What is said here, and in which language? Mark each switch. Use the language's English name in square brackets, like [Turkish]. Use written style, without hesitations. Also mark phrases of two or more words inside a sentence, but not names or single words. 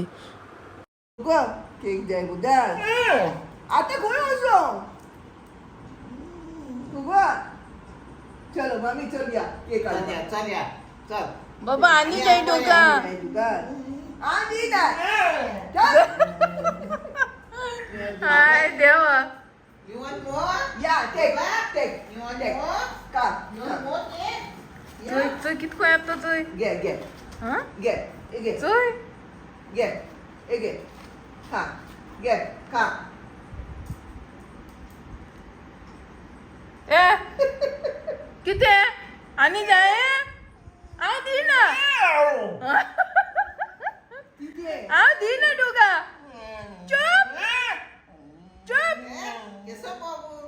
[Konkani] केक जाय बुदार आतां खंय वचो तुका. चलो मामी चल या केक हाडया. चल या चल बाबा आनी जाय तुका. आनी जाय. हाय देवा. [English] You want more? Yeah, take. You want more? Come. You want more cake? [Konkani] चोय कितको येता चोय. [English] Get. हां Get. [Konkani] चोय. [English] Get. Come. Get. Come. [Konkani] ए किते आनी जाय. हांव दिना. हांव दिना तुका. चुप. केसो बाबू.